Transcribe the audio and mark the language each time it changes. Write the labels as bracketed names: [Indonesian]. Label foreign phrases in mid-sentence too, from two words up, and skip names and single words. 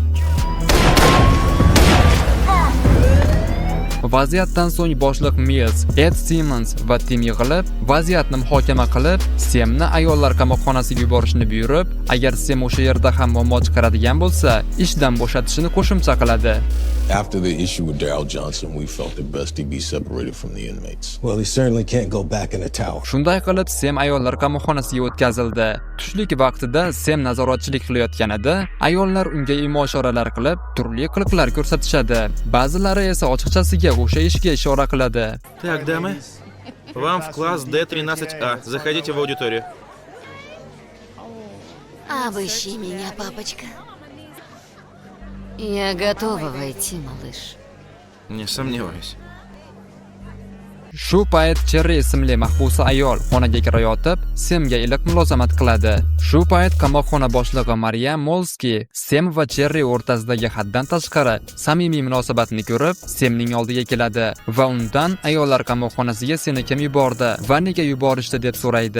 [Uzbek] Vaziyatdan so'ng boshliq Mills, Ed Simmons va Tim yig'ilib, vaziyatni muhokama qilib, Semni ayollar qamoqxonasiga yuborishni buyurib, agar Sem o'sha yerda ham muammo chiqaradigan bo'lsa, ishdan bo'shatishini qo'shimcha qiladi. [English] After the issue with Daryl Johnson, we felt it best he be separated from the inmates. Well, he certainly can't go back in the tower. [Uzbek] Shunday qilib, Sem ayollar qamoqxonasiga o'tkazildi. Tushlik vaqtida Sem nazoratchilik qilayotganida, ayollar unga imo-ishoralar qilib, turli qiliqlar ko'rsatishadi. Ba'zilari esa ochiqchasiga o'sha ishga ishora qiladi. [Russian] Так, дамы, вам в класс D13А. Заходите в аудиторию. Обыщи меня, папочка. Я готова войти, малыш. Не сомневаюсь. [Uzbek] Shu payt Cherry ismli mahbusa ayol xonaga kirayotib, Semga iliq mulozamat qiladi. Shu payt qamoqxona boshlig'i Maria Molski Sem va Cherry o'rtasidagi haddan tashqari samimiy munosabatni ko'rib, Semning oldiga keladi va undan ayollar qamoqxonasiga seni kim yubordi va nega yuborishdi deb so'raydi.